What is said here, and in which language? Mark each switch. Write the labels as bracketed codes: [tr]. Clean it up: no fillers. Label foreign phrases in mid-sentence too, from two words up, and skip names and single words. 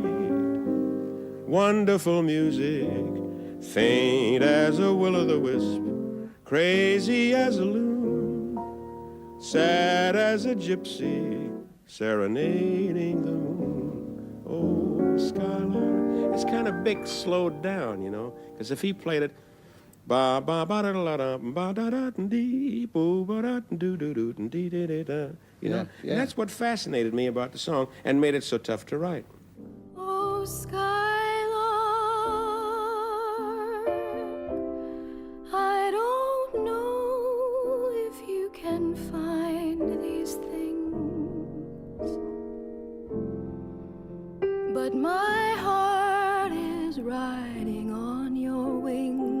[en] Wonderful music, faint as a will-o'-the-wisp, crazy as a loon, sad as a gypsy, serenading the moon. Oh, Skyline. It's kind of Bix slowed down, you know, because if he played it, ba ba ba da da da ba da da dee boo ba da do do do dee dee dee da. You know, yeah. And that's what fascinated me about the song and made it so tough to write. Oh, Skylark, I don't know if you can find these things, but my heart is riding on your wings.